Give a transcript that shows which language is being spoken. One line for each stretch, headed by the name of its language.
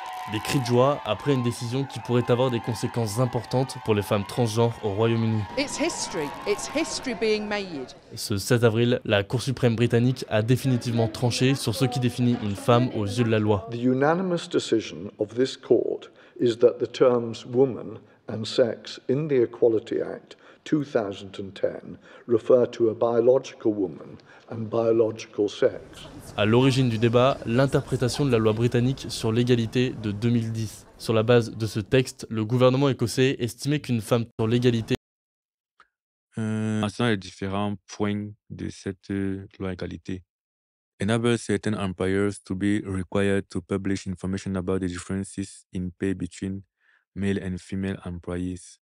French: Des cris de joie après une décision qui pourrait avoir des conséquences importantes pour les femmes transgenres au Royaume-Uni.
English: It's history being made.
French: Ce 16 avril, la Cour suprême britannique a définitivement tranché sur ce qui définit une femme aux yeux de la loi.
English: The unanimous decision of this court is that the terms woman and sex in the Equality Act 2010 refer to a biological woman and biological sex.
French: À l'origine du débat, l'interprétation de la loi britannique sur l'égalité de 2010. Sur la base de ce texte, le gouvernement écossais estimait qu'une femme sur l'égalité Concernant les différents points de cette loi égalité.
English: Enable certain employers to be required to publish information about the differences in pay between male and female employees.